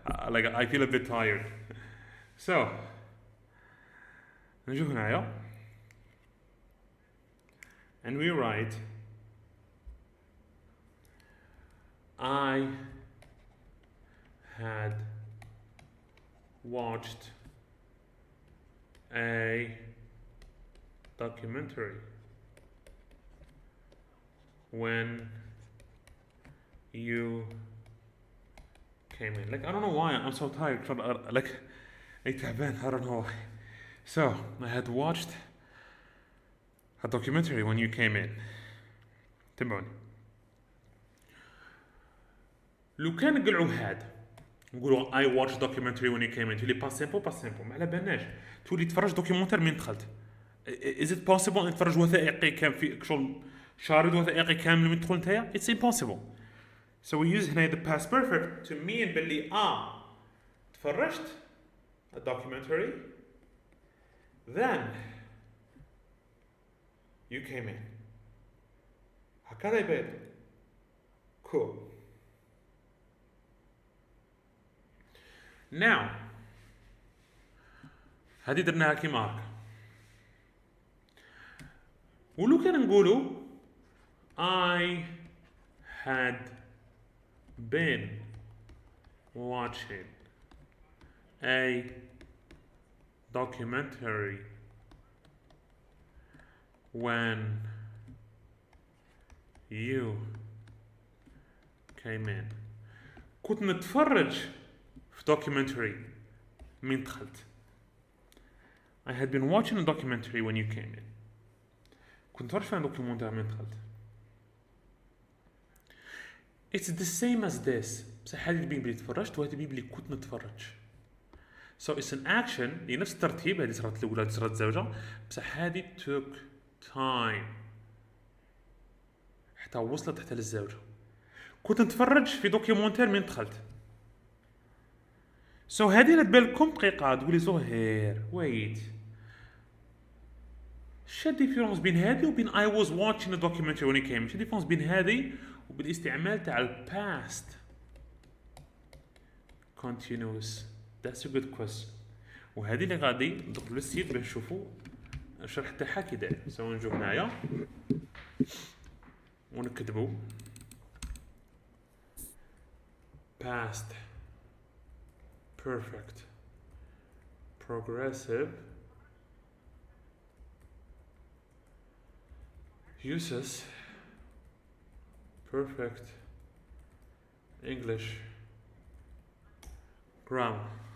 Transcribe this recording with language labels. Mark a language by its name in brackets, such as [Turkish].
[English] Like I feel a bit tired. So [Arabic] نجو هنايا [English] and we write I had watched a documentary when you came in. Like I don't know why I'm so tired. Like I don't know why. So I had watched a documentary when you came in. [Arabic] تبعوني. لو كان نقلعوا هاد نقولوا [English] I watched documentary when you came in [Arabic] تولي pas simple ما على بالناش تولي تفرج دوكيومنتير من دخلت. [English] Is it possible [Arabic] نتفرج وثائقي كان في شغل شارد وثائقي كامل من تدخل نتايا؟ [English] It's impossible. So we use هنا the past perfect to mean [Arabic] باللي تفرجت [English] a documentary, then you came in. [Arabic] هكذا يبين. Cool. Now هذه درناها كيما هكا. ولو كان نقولوا [English] I had been watching a documentary when you came in. [Arabic] كنت نتفرج في documentary من دخلت. [English] I had been watching a documentary when you came in. [Arabic] كنت نتفرج في دوكيومنتري من دخلت. [English] It's the same as this. [Arabic] بصح هذه تبين بلي تفرجت وهذه تبين بلي كنت نتفرج. [English] So it's an action [Arabic] اللي نفس الترتيب. هذه صارت الأولى هذه صارت الزوجة. بصح هذه [English] took time [Arabic] حتى وصلت حتى للزوجة. كنت نتفرج في دوكيومنتير من دخلت. So هذه اللي تبان لكم دقيقة تقولي زهير wait. شو الديفيرونس بين هذه وبين [English] I was watching a documentary when it came؟ [Arabic] شو الديفيرونس بين هذه وبالاستعمال تاع ال past continuous؟ [English] That's a good question. [Arabic] وهذه اللي غادي ندخلوا للسيت باش نشوفوا الشرح تاعها كي داير. سواء نجيو هنايا ونكتبوا [English] past perfect progressive uses perfect English grammar.